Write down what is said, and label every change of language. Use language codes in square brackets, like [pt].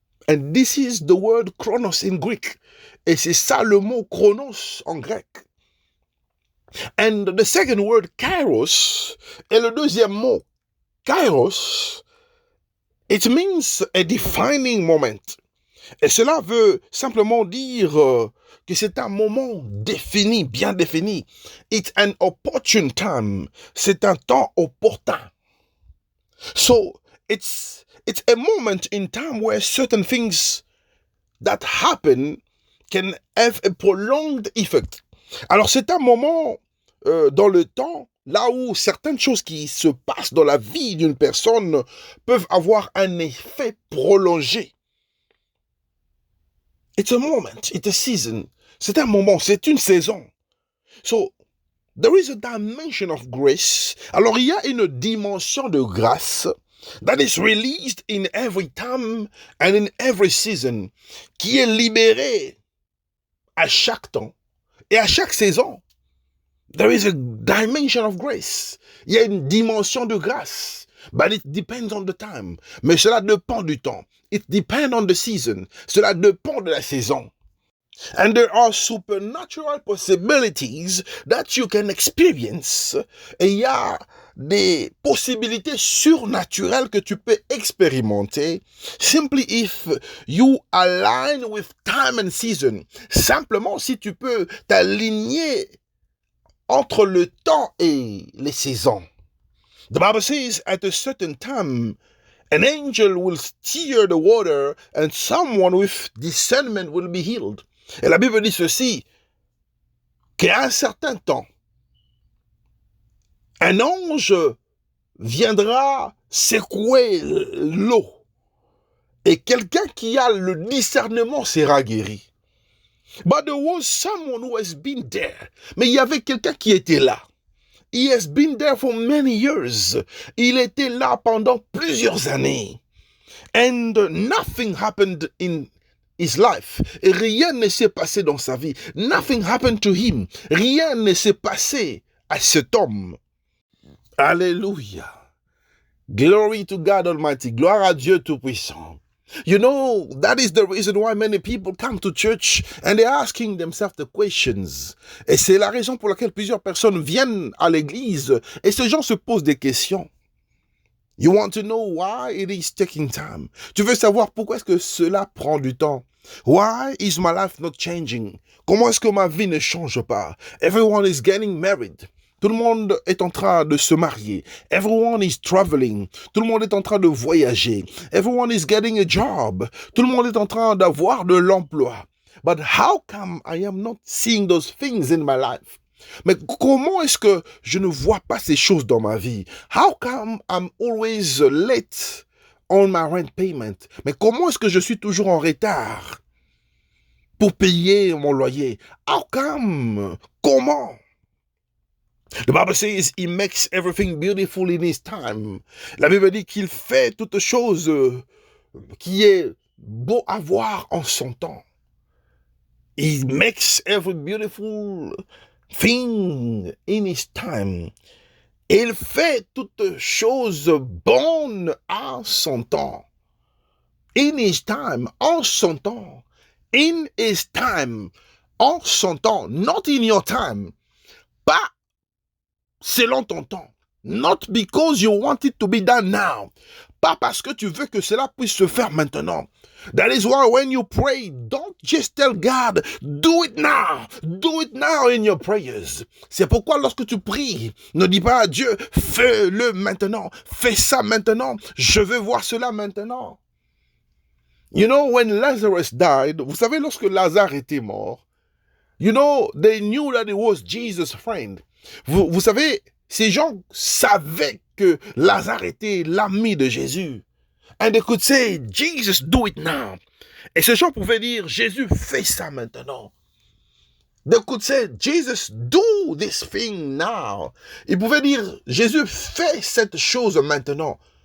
[en] And this is the word chronos in Greek. [fr] Et c'est ça le mot chronos en grec. [en] And the second word, kairos, [fr] et le deuxième mot, kairos, [en] It means a defining moment. [fr] Et cela veut simplement dire que c'est un moment défini, bien défini. [en] It's an opportune time. [fr] C'est un temps opportun. [en] So, it's a moment in time where certain things that happen can have a prolonged effect. [fr] Alors, c'est un moment dans le temps, là où certaines choses qui se passent dans la vie d'une personne peuvent avoir un effet prolongé. [en] It's a moment, it's a season. [fr] C'est un moment, c'est une saison. [en] So, there is a dimension of grace. [fr] Alors, il y a une dimension de grâce [en] that is released in every time and in every season, [fr] qui est libérée à chaque temps et à chaque saison. [en] There is a dimension of grace. [fr] Il y a une dimension de grâce. [en] But it depends on the time. [fr] Mais cela dépend du temps. [en] It depends on the season. [fr] Cela dépend de la saison. [en] And there are supernatural possibilities that you can experience. [fr] Et il y a des possibilités surnaturelles que tu peux expérimenter [en] simply if you align with time and season. [fr] Simplement si tu peux t'aligner entre le temps et les saisons. [en] The Bible says at a certain time, an angel will stir the water and someone with discernment will be healed. [fr] Et la Bible dit ceci, qu'à un certain temps, un ange viendra secouer l'eau et quelqu'un qui a le discernement sera guéri. [en] But there was someone who has been there. [fr] Mais il y avait quelqu'un qui était là. [en] He has been there for many years. [fr] Il était là pendant plusieurs années. [en] And nothing happened in his life. [fr] Et rien ne s'est passé dans sa vie. [en] Nothing happened to him. [fr] Rien ne s'est passé à cet homme. Alléluia. [en] Glory to God Almighty. [fr] Gloire à Dieu Tout-Puissant. [en] You know, that is the reason why many people come to church and they're asking themselves the questions. [fr] Et c'est la raison pour laquelle plusieurs personnes viennent à l'église et ces gens se posent des questions. [en] You want to know why it is taking time. [fr] Tu veux savoir pourquoi est-ce que cela prend du temps. [en] Why is my life not changing? [fr] Comment est-ce que ma vie ne change pas? [en] Everyone is getting married. [fr] Tout le monde est en train de se marier. [en] Everyone is traveling. [fr] Tout le monde est en train de voyager. [en] Everyone is getting a job. [fr] Tout le monde est en train d'avoir de l'emploi. [en] But how come I am not seeing those things in my life? [fr] Mais comment est-ce que je ne vois pas ces choses dans ma vie? [en] How come I'm always late on my rent payment? [fr] Mais comment est-ce que je suis toujours en retard pour payer mon loyer? [en] How come? [fr] Comment? [en] The Bible says he makes everything beautiful in his time. [fr] La Bible dit qu'il fait toute chose qui est beau à voir en son temps. [en] He makes every beautiful thing in his time. [fr] Il fait toute chose bonne en son temps. [en] In his time, [fr] en son temps. [en] In his time, en son temps. Not in your time. [fr] Pas selon ton temps. [en] Not because you want it to be done now. [fr] Pas parce que tu veux que cela puisse se faire maintenant. [en] That is why when you pray, don't just tell God, do it now. Do it now in your prayers. [fr] C'est pourquoi lorsque tu pries, ne dis pas à Dieu, fais-le maintenant. Fais ça maintenant. Je veux voir cela maintenant. [en] You know, when Lazarus died, [fr] vous savez, lorsque Lazare était mort, [en] you know, they knew that it was Jesus' friend. [fr] Vous savez, ces gens savaient que Lazare était l'ami de Jésus. [en] And they could say, Jesus, do it now. [fr] Et ces gens pouvaient dire, Jésus, fais ça maintenant. [en] They could say, Jesus, do this thing now. [fr] Ils pouvaient dire, Jésus, fais cette chose maintenant.